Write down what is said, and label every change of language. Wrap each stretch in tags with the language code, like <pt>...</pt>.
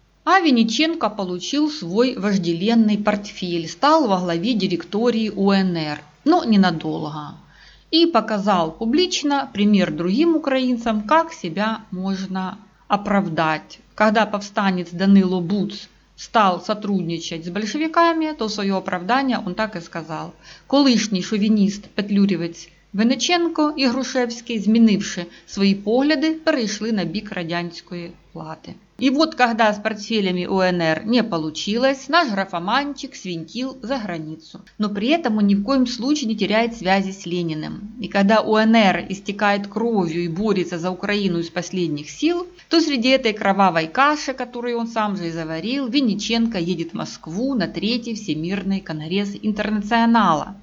<ru>А Винниченко получил свой вожделенный портфель, стал во главе директории УНР, но ненадолго. И показал публично пример другим украинцам, как себя можно оправдать. Когда повстанец Данило Буц стал сотрудничать с большевиками, то в свое оправдание он так и сказал.</ru> <uk>Колишній шовініст петлюрівець Винниченко і Грушевський, змінивши свої погляди, перейшли на бік радянської влади.</uk> <ru>И вот когда с портфелями УНР не получилось, наш графоманчик свинтил за границу. Но при этом он ни в коем случае не теряет связи с Лениным. И когда УНР истекает кровью и борется за Украину из последних сил, то среди этой кровавой каши, которую он сам же и заварил, Винниченко едет в Москву на 3-й Всемирный конгресс Интернационала.</ru>